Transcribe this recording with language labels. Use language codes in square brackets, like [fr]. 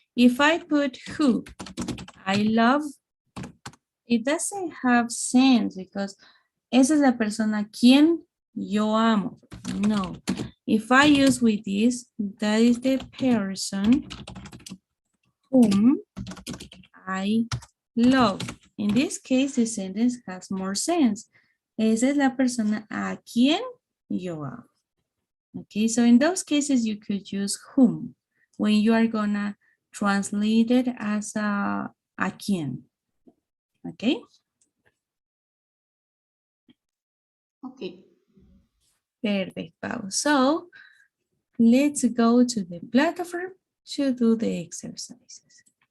[en] If I put who I love, it doesn't have sense because [es] esa es la persona quien yo amo. [en] No. If I use with this, that is the person whom I love. In this case, the sentence has more sense. [es] Esa es la persona a quien yo amo. [en] Okay, so in those cases, you could use whom when you are gonna translate it as [es] a quien. [en] Okay? Okay. Perfect, Pau. So let's go to the platform to do the exercises.